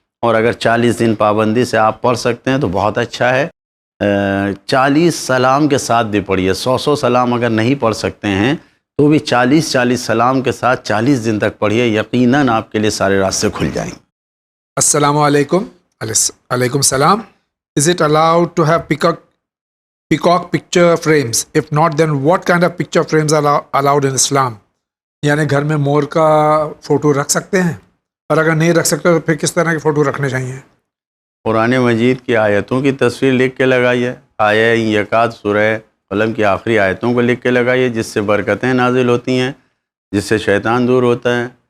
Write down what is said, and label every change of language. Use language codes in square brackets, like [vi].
[ur] اور اگر 40 دن پابندی سے آپ پڑھ سکتے ہیں تو بہت اچھا ہے. 40 سلام کے ساتھ بھی پڑھیے. 100 سلام اگر نہیں پڑھ سکتے ہیں تو بھی 40 سلام کے ساتھ 40 دن تک پڑھیے. یقیناً آپ کے لیے سارے راستے کھل جائیں گے. السلام علیکم. علیکم السلام. [en] Is it allowed to have peacock picture frames? If not, then what kind of picture frames are allowed in Islam? [ur] یعنی گھر میں مور کا فوٹو رکھ سکتے ہیں، اور اگر نہیں رکھ سکتے تو پھر کس طرح کے فوٹو رکھنے چاہیے؟ قرآن مجید کی آیتوں کی تصویر لکھ کے لگائیے. آیہ یکاد سورہ قلم کی آخری آیتوں کو لکھ کے لگائیے، جس سے برکتیں نازل ہوتی ہیں، جس سے شیطان دور ہوتا ہے.